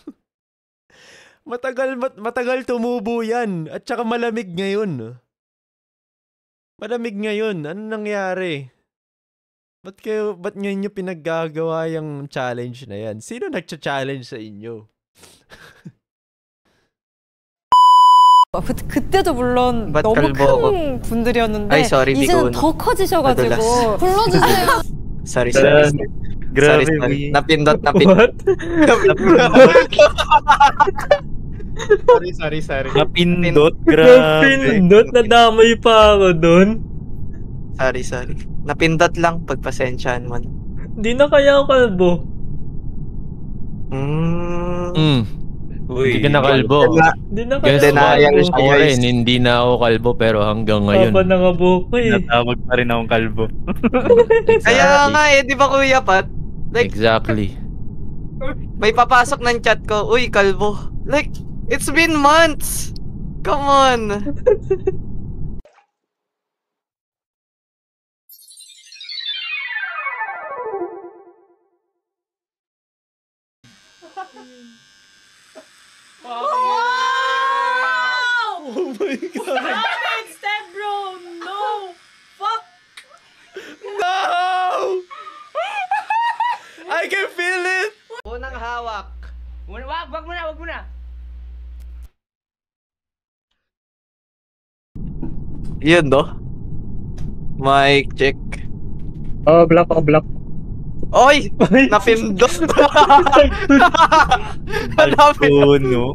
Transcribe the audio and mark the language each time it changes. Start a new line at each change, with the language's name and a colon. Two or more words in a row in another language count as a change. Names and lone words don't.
Filipino: Matagal tumubo yan. At saka malamig ngayon. Malamig ngayon. Ano nangyari? Ba't ngayon nyo pinaggagawa yung challenge na yan? Sino nagcha-challenge sa inyo?
Korean: 그때도 물론 너무 큰 분들이었는데
Filipino: Ay, sorry,
Korean: 이제는 더 커지셔가지고 불러주세요.
Filipino: Sorry. Grabe, Napindot. What? Sorry. Napindot? Grabe. Napindot? Nadamay pa ako dun. Sorry. Napindot lang, pagpasensyaan mo. Di na kaya ako kalbo. Hindi ka nakalbo. Di na kaya ako kalbo. Hindi na ako kalbo pero hanggang ngayon. Papa nangabuko eh. Natawag pa rin akong kalbo. Exactly. Kaya nga di ba Kuya Pat? Like, exactly. May papasok ng chat ko, uy, kalbo.
English: Like, it's been months! Come on! Wow! Oh my god! Step bro! No! Fuck! No! I can feel it!
Filipino: Unang hawak. Wag mo na! Yun, no?
English: Mic check. Oh, block.
Filipino: Oy! Napindot! Balkuno.